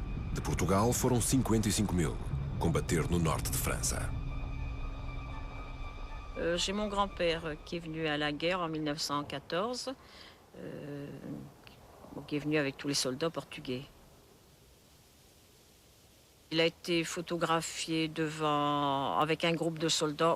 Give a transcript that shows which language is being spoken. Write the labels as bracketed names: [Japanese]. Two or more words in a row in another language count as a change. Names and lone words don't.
[Portuguese] De Portugal foram 55 mil, combater no norte de França. [French] J'ai mon grand-père qui est venu à la guerre en 1914, qui est venu avec tous les soldats portugais. Il a été photographié avec un groupe de soldats.